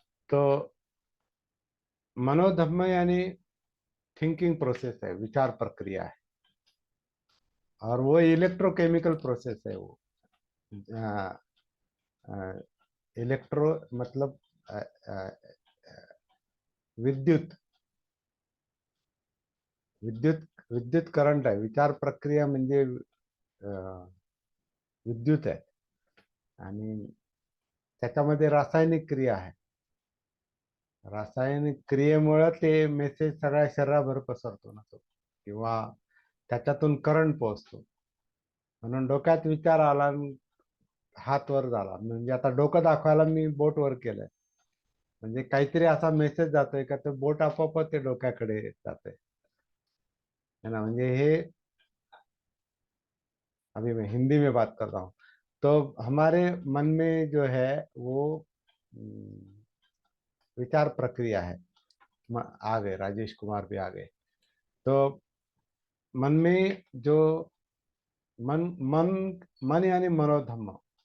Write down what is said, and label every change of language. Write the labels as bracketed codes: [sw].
[hi] तो मनोधम्म यानी thinking process है, विचार प्रक्रिया है। और वो इलेक्ट्रोकेमिकल प्रोसेस है। वो इलेक्ट्रो मतलब [mr] अ, अ, विद्युत विद्युत विद्युत करंट आहे. विचार प्रक्रिया म्हणजे विद्युत आहे. आणि त्याच्यामध्ये रासायनिक क्रिया आहे. रासायनिक क्रियेमुळे ते मेसेज सगळ्या शरीराभर पसरतो ना तो, किंवा त्याच्यातून करंट पोहोचतो. म्हणून डोक्यात विचार आला आणि हात वर झाला, म्हणजे आता डोकं दाखवायला मी बोट वर केलंय, म्हणजे काहीतरी असा मेसेज जातोय का ते बोट आपोआप ते डोक्याकडे जाते है ना. म्हणजे हे [hi] अभी मैं हिंदी में बात कर रहा हूँ. तो हमारे मन में जो है वो विचार प्रक्रिया है. आ गए राजेश कुमार भी आ गए. तो मन में जो मन मन मन यानी मनोधम्म.